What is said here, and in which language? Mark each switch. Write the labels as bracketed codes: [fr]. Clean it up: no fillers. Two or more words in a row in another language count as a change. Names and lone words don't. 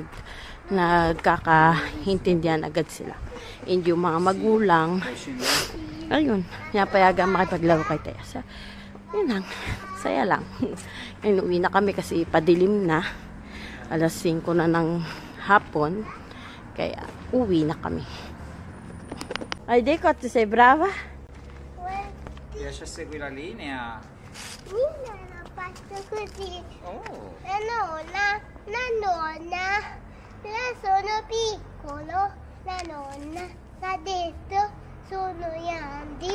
[tl] Nagkakaintindihan agad sila. And yung mga magulang, ayun, pinapayagan makipaglaro kay Tessa. Yun lang, saya lang. Uwi na kami kasi padilim na. Alas 5 na ng hapon. Kaya uwi na kami. Ay, [it] Deco, sei brava? Riesci a seguire la linea? Nina la faccio così. Oh. La nonna, sono piccolo. La nonna ha detto sono grandi.